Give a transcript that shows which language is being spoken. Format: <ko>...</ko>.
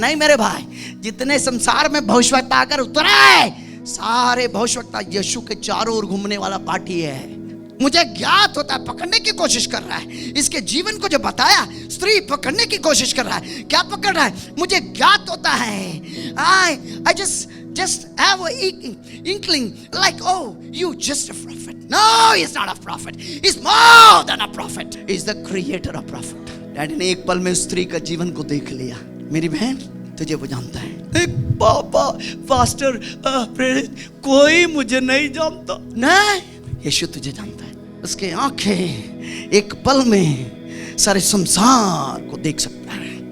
<hi>नहीं मेरे भाई, जितने संसार में भविष्यवक्ता आकर उतरे, सारे भविष्यवक्ता यीशु के चारों ओर घूमने वाला पार्टी है। मुझे ज्ञात होता है, पकड़ने की कोशिश कर रहा है। इसके जीवन को जो बताया, स्त्री पकड़ने की कोशिश कर रहा है। क्या पकड़ रहा है? मुझे ज्ञात होता है।</hi> <en>I just have a inkling like, oh, you just a prophet. No, he's not a prophet. He's more than a prophet. He's the creator of prophet.</en> <hi>Daddy ने एक पल में उस स्त्री का जीवन को देख लिया। मेरी बहन, तुझे वो जानता है। एक पापा पास्टर कोई मुझे नहीं जानता। नहीं, यीशु तुझे जानता है। उसके आंखें एक पल में सारे संसार को देख सकता है।</hi>